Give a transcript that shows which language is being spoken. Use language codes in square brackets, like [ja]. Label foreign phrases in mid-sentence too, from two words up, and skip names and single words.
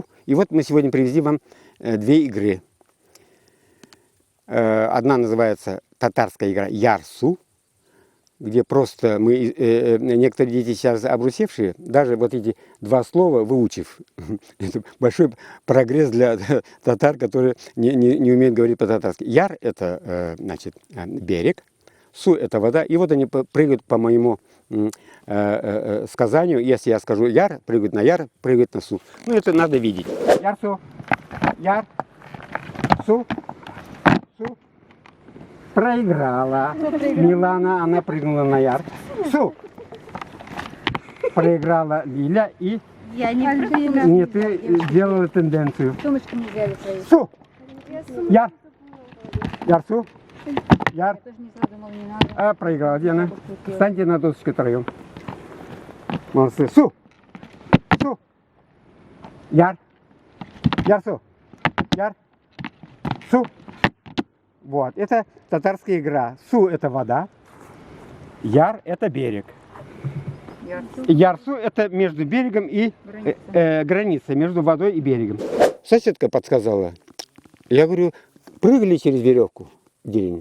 [ru] И вот мы сегодня привезли вам 2 игры. Одна называется татарская игра Ярсу, где просто мы, некоторые дети сейчас обрусевшие, даже вот эти 2 слова выучив, это большой прогресс для татар, которые не умеют говорить по-татарски. Яр – это, значит, берег, Су – это вода, и вот они прыгают по моему сказанию. Если я скажу яр, прыгают на яр, прыгают на су. Ну, это надо видеть. [tt] Яр-су, яр, су, су. [ru] Проиграла. Милана, она прыгнула на яр. Су. Проиграла Лиля и... Я не прыгнула. Нет, ты сделала тенденцию. Сумочку не взяли свою. [tt] Су. Яр. Яр-су. Яр. [ru] Я тоже не знаю, думала, не надо. Проиграла Диана. Встаньте на досочку втроем. Молодцы. [tt] Су. Су. Яр. Яр-су. Яр. Су. [ru] Вот. Это татарская игра. Су – это вода. Яр – это берег. Ярсу – это между берегом и граница между водой и берегом. Соседка подсказала. Я говорю, прыгали через веревку в деревне?